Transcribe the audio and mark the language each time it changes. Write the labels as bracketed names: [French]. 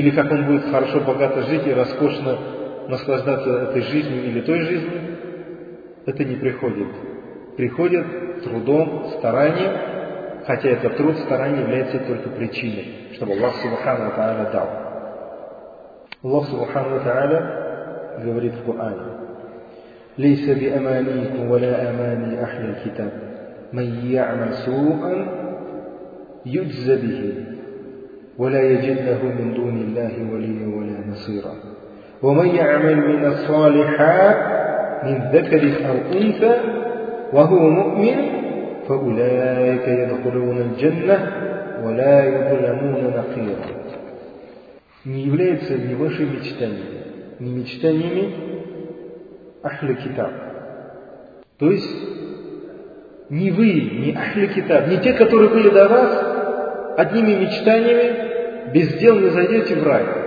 [Russian] Или как он будет хорошо, богато жить и роскошно наслаждаться этой жизнью или той жизнью. Это не приходит. Приходит трудом, старанием, хотя этот труд, старание является только причиной, чтобы Аллах Субхану ва Тааля дал. Аллах Субхану ва Тааля говорит в Коране: [Arabic] ليس بأمانيكم ولا أماني أهل الكتاب من يعمل سوءا يجز به ولا يجد له من دون الله وليا ولا نصيرا ومن يعمل من الصالحات من ذكر أو أنثى وهو مؤمن فأولئك يدخلون الجنة ولا يظلمون نقيرا. [Russian] Не является ли ваши мечтания мечтаниями Ахли Китаб? То есть не вы, не Ахли Китаб, не те, которые были до вас, одними мечтаниями без дел не зайдете в рай.